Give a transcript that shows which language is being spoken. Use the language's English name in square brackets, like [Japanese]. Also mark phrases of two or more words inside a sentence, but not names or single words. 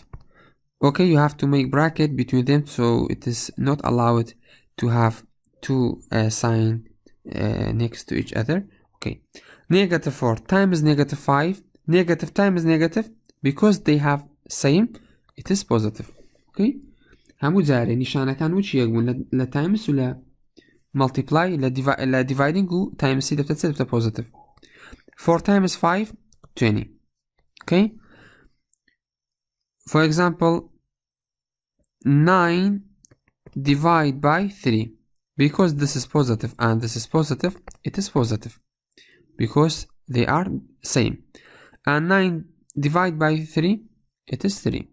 [English] Okay, you have to make bracket between them, so it is not allowed to have two sign next to each other. Okay, negative 4 times negative 5, negative times negative, because they have same, it is positive. [Central Kurdish] Okay, همو جاري نشانەکان وچ یەک بوون لە times و لە multiply لە dividing و times دەبتە positive. [English] 4 times 5 20. Okay, for example 9 divided by 3, because this is positive and this is positive, it is positive because they are same, and 9 divided by 3, it is 3.